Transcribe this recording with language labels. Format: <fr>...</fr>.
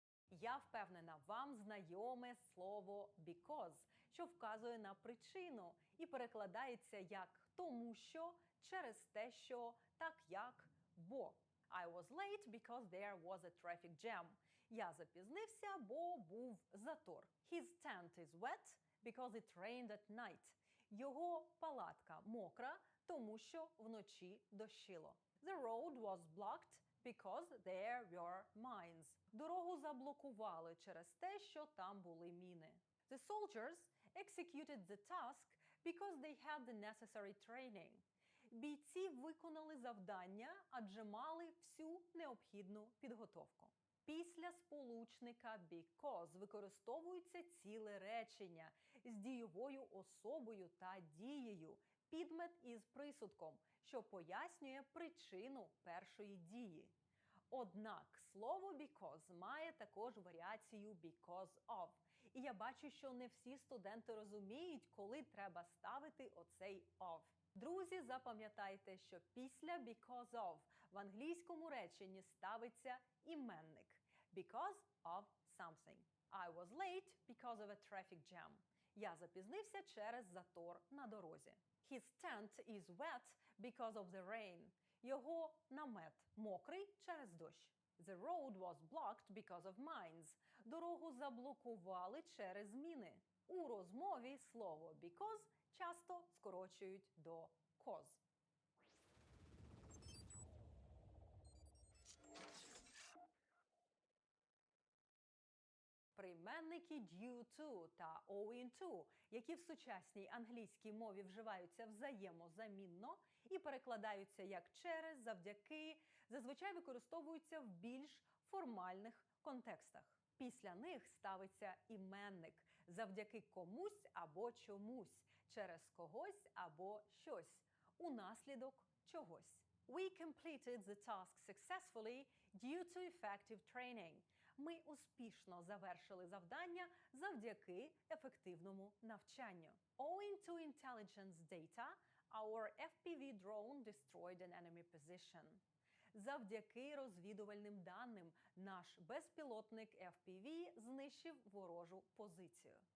<uk>Я впевнена, вам знайоме слово because, що вказує на причину і перекладається як тому що, через те що, так як, бо.</uk> <en>I was late because there was a traffic jam.</en> <uk>Я запізнився, бо був затор.</uk> <en>His tent is wet because it rained at night.</en> <uk>Його палатка мокра, тому що вночі дощило.</uk> <en>The road was blocked because there were mines.</en> <uk>Дорогу заблокували через те, що там були міни.</uk> <en>The soldiers executed the task because they had the necessary training.</en> <uk>Бійці виконали завдання, адже мали всю необхідну підготовку. Після сполучника because використовується ціле речення з дійовою особою та дією, підмет із присудком, що пояснює причину першої дії. Однак слово because має також варіацію because of. І я бачу, що не всі студенти розуміють, коли треба ставити оцей of. Друзі, запам'ятайте, що після because of в англійському реченні ставиться іменник.</uk> <en>Because of something. I was late because of a traffic jam.</en> <uk>Я запізнився через затор на дорозі.</uk> <en>His tent is wet because of the rain.</en> <uk>Його намет мокрий через дощ.</uk> <en>The road was blocked because of mines.</en> <uk>Дорогу заблокували через міни. У розмові слово because часто скорочують до cause. Прийменники due to та owing to, які в сучасній англійській мові вживаються взаємозамінно і перекладаються як через, завдяки, зазвичай використовуються в більш формальних контекстах. Після них ставиться іменник завдяки комусь або чомусь, через когось або щось, унаслідок чогось.</uk> <en>We completed the task successfully due to effective training.</en> <uk>Ми успішно завершили завдання завдяки ефективному навчанню.</uk> <en>Owing to intelligence data, our FPV drone destroyed an enemy position.</en> <uk>Завдяки розвідувальним даним наш безпілотник FPV знищив ворожу позицію.</uk>